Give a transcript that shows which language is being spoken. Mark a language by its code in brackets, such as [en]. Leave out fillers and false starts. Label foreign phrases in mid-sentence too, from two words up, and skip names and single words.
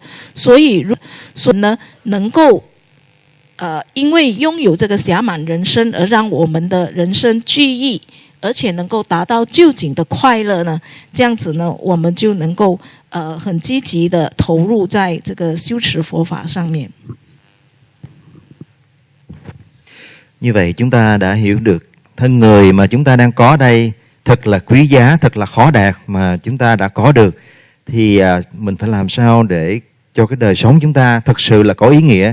[zh] 所以呢，能够因为拥有这个暇满人生而让我们的人生具意，而且能够达到究竟的快乐呢，这样子呢，我们就能够很积极的投入在这个修持佛法上面。 [vi] Như vậy chúng ta đã hiểu được thân người mà chúng ta đang có đây thật là quý giá, thật là khó đạt mà chúng ta đã có được. Thì mình phải làm sao để cho cái đời sống chúng ta thật sự là có ý nghĩa.